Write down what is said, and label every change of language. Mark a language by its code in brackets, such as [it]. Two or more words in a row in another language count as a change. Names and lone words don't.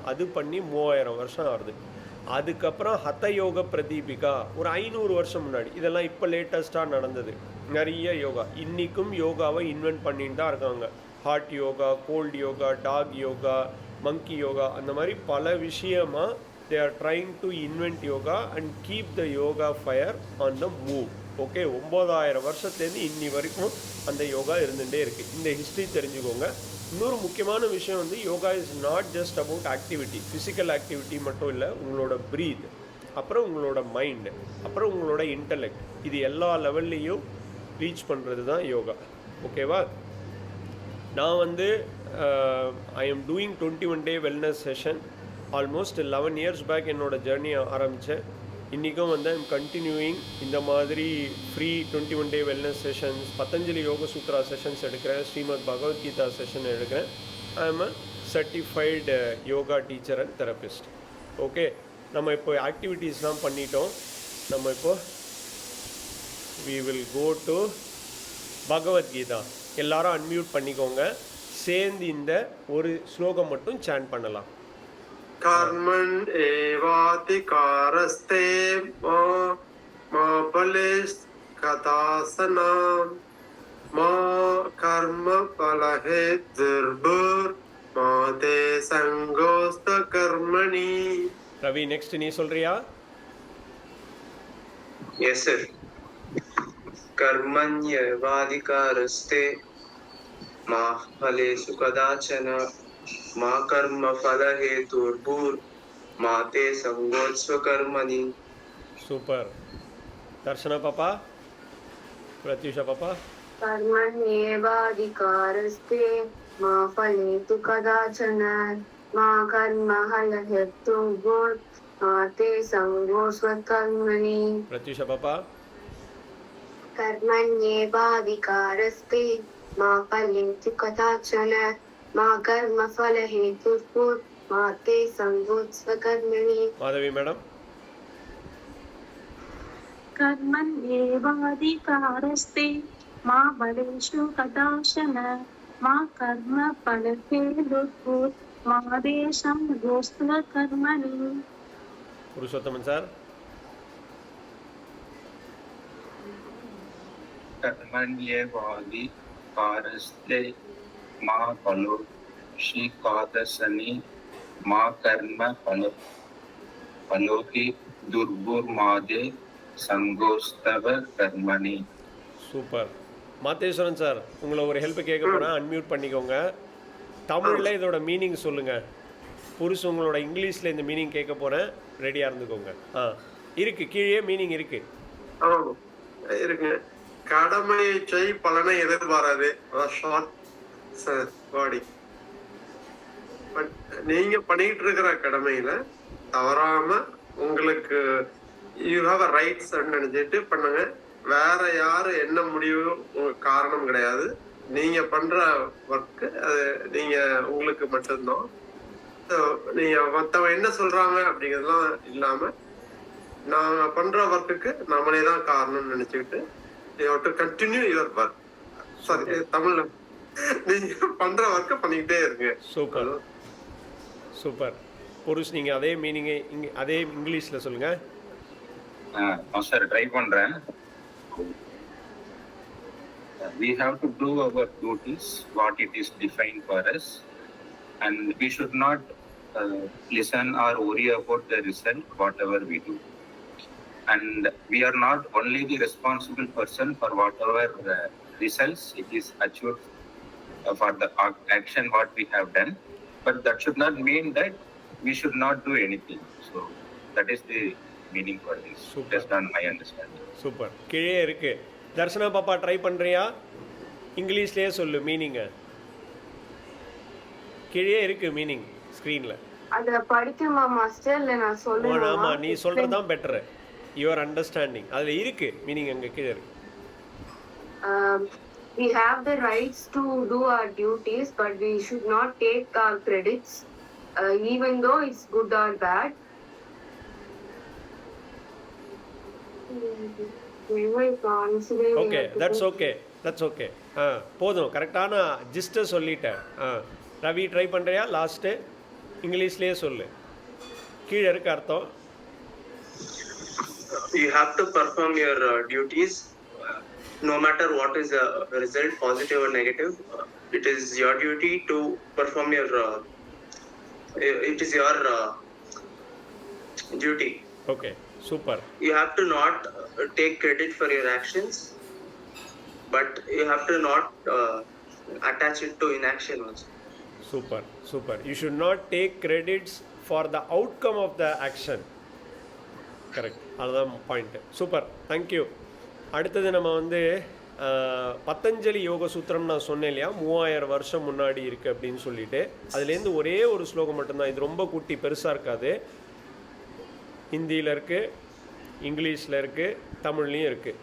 [ta] அது பண்ணி 3000 வருஷம் ஆகுது. அதுக்கப்புறம் ஹத யோக பிரதீபிகா ஒரு 500 வருஷம் முன்னாடி. இதெல்லாம் இப்போ லேட்டஸ்ட்டாக நடந்தது. நிறைய யோகா இன்றைக்கும் யோகாவை இன்வென்ட் பண்ணிட்டு தான் இருக்காங்க. [en] hot yoga, cold yoga, dog yoga, monkey yoga, [ta] அந்த மாதிரி பல விஷயமாக [en] they are trying to invent yoga and keep the yoga fire on the move. [ta] ஓகே, 9000 வருஷத்துலேருந்து இன்னி வரைக்கும் அந்த யோகா இருந்துகிட்டே இருக்குது. இந்த ஹிஸ்ட்ரி தெரிஞ்சுக்கோங்க. இன்னொரு முக்கியமான விஷயம் வந்து [en] yoga is not just about activity, physical activity [ta] மட்டும் இல்லை. உங்களோட ப்ரீத், அப்புறம் உங்களோட மைண்டு, அப்புறம் உங்களோட இன்டலெக்ட், இது எல்லா லெவல்லையும் ரீச் பண்ணுறது தான் யோகா. ஓகேவா? நான் வந்து [en] I am doing 21 day wellness session. almost 11 years back [ta] என்னோடய ஜேர்னி ஆரம்பித்தேன். இன்றைக்கும் வந்து [en] I'm continuing [ta] இந்த மாதிரி [en] free 21 day wellness sessions, [ta] பதஞ்சலி யோக சூத்ரா செஷன்ஸ் எடுக்கிறேன், ஸ்ரீமத் பகவத்கீதா செஷன் எடுக்கிறேன். [en] I am a certified yoga teacher and therapist. [ta] ஓகே, நம்ம இப்போ ஆக்டிவிட்டீஸ்லாம் பண்ணிட்டோம். நம்ம இப்போ [en] we will go to [ta] பகவத்கீதா. எல்லாரும் அன்மியூட் பண்ணிக்கோங்க. சேர்ந்து இந்த ஒரு ஸ்லோகம் மட்டும் சாண்ட் பண்ணலாம். [sa] कर्मण एवाधिकारस्ते मा बलिस् कदासना मा कर्म फलहेतुर्भुर् मा ते संगोस्त कर्मणि. [ta] ரவி, நெக்ஸ்ட் நீ சொல்றியா? [en] yes sir. [sa] कर्मण्येवाधिकारस्ते मा फलेषु कदाचन मा कर्मफलहेतुर्भूर् मा ते सङ्गोत्स्वकर्मणि. [ta] சூப்பர். தர்ஷனா பாப்பா, பிரத்யூஷா பாப்பா. [sa] कर्मण्येवाधिकारस्ते मा फलेषु कदाचन मा कर्मफलहेतुर्भूर् मा ते सङ्गोऽस्त्वकर्मणि. [ta] பிரத்யூஷா பாப்பா. [sa] कर्मण्येवाधिकारस्ते मा फलेषु कदाचन मा कर्मफलहेतुर्भूर् मा ते सङ्गोऽस्त्वकर्मणि. [ta] மாதவி மேடம். [sa] कर्मण्येवाधिकारस्ते मा फलेषु कदाचन मा कर्मफलहेतुर्भूर् मा ते सङ्गोऽस्त्वकर्मणि. [ta] புருஷோத்தமன் சார். [sa] कर्मण्येवाधिकारस्ते मा फलेषु कदाचन मा कर्मफलहेतुर्भूर् मा ते सङ्गोऽस्त्वकर्मणि. [ta] சூப்பர். மாத்தேஸ்வரன் சார், உங்களை ஒரு ஹெல்ப் கேட்க போகிறேன், அன்மியூட் பண்ணிக்கோங்க. தமிழில் இதோட மீனிங் சொல்லுங்கள். புருஷ் உங்களோட இங்கிலீஷில் இந்த மீனிங் கேட்க போகிறேன், ரெடியாக இருந்துக்கோங்க. இருக்கு, கீழே மீனிங் இருக்கு. இருக்கு. கடமையை செய், பலனை எதிர்பாராது. [en] short body. [ta] பட் நீங்க பண்ணிட்டு இருக்கிற கடமையில தவறாம உங்களுக்கு [en] you have a rights [ta] நினைச்சிட்டு பண்ணுங்க. வேற யாரு என்ன முடிவு காரணம் கிடையாது. நீங்க பண்ற ஒர்க்கு அது நீங்க உங்களுக்கு மட்டும்தான். நீங்க மத்தவங்க என்ன சொல்றாங்க அப்படிங்கறதுலாம் இல்லாம நாங்க பண்ற ஒர்க்குக்கு நம்மளே தான் காரணம்னு நினைச்சுக்கிட்டு [en] you have to continue your work. [ta] சாரி, தமிழ்ல நீங்க பண்ற ஒர்க்கை பண்ணிக்கிட்டே இருங்க. சூப்பர் சூப்பர். புருஷ், நீங்கள் அதே மீனிங்கை அதே இங்கிலீஷில் சொல்லுங்கள். சார் ட்ரை பண்ணுறேன். [en] We have to do our duties, what it is defined for us, and we should not listen or worry about the result, whatever we do. And we are not only the responsible person for whatever results it is achieved for the action what we have done, but that should not mean that we should not do anything. So that is the meaning for this. Super. Based on my understanding. [ta] சூப்பர். கீழே இருக்கு. தர்ஷனா பாப்பா ட்ரை பண்ணுறியா? இங்கிலீஷ்லேயே சொல்லு மீனிங்கை. கீழே இருக்கு மீனிங் ஸ்க்ரீனில். அத படிக்குமா மாஸ்டர், இல்ல நான் சொல்றேன்? ஆமாம், நீ சொல்கிறது தான் பெட்டரு. [en] your understanding [ta] அதில் இருக்கு மீனிங், அங்கே கீழே இருக்கு. [en] We have the rights to do our duties, but we should not take our credits, even though it's good or bad. okay, that's okay, that's okay. [ta] போதும், கரெக்டான ஜிஸ்ட்டை சொல்லிட்டேன். ரவி ட்ரை பண்ணுறியா? லாஸ்ட்டு இங்கிலீஷ்லேயே சொல்லு. கீழே இருக்க அர்த்தம். [en] You have to perform your duties no matter what is the result, positive or negative. It is your duty to perform your it is your duty. okay, super. You have to not take credit for your actions, but you have to not attach it to inaction also. [ta] சூப்பர் சூப்பர். [en] you should not take credits for the outcome of the action. [ta] கரெக்ட், அதுதான் பாயிண்ட்டு. சூப்பர், தேங்க்யூ. அடுத்தது நம்ம வந்து பத்தஞ்சலி யோக சூத்திரம் நான் சொன்னேன் இல்லையா, 3000 வருஷம் முன்னாடி இருக்குது அப்படின்னு சொல்லிட்டு. அதுலேருந்து ஒரே ஒரு ஸ்லோகம் மட்டும்தான். இது ரொம்ப குட்டி, பெருசாக இருக்காது. ஹிந்தியில் இருக்குது, இங்கிலீஷில் இருக்குது, தமிழ்லேயும் இருக்குது.